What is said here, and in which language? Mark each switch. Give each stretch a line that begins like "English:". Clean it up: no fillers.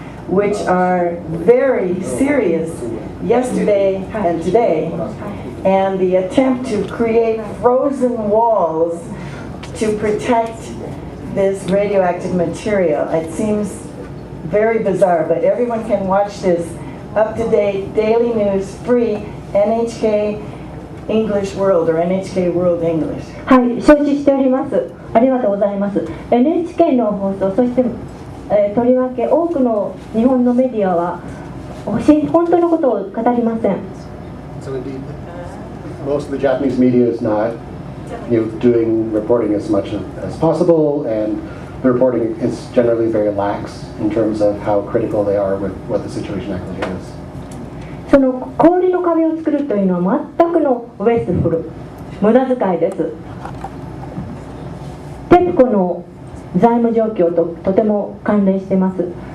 English: which are very serious yesterday and today, and the attempt to create frozen walls to protect this radioactive material. It seems very bizarre, but everyone can watch this up-to-date daily news, free, NHK English World or NHK World English.
Japanese: はい、承知しております。ありがとうございます。NHK の放送、そして、とりわけ多くの日本のメディアは本当のことを語りません。
English: So indeed, most of the Japanese media is not, doing reporting as much as possible, and the reporting is generally very lax in terms of how critical they are with what the situation actually is.
Japanese: その氷の壁を作るというのは全くのウェストフル、無駄遣いです。テプコの財務状況ととても関連しています。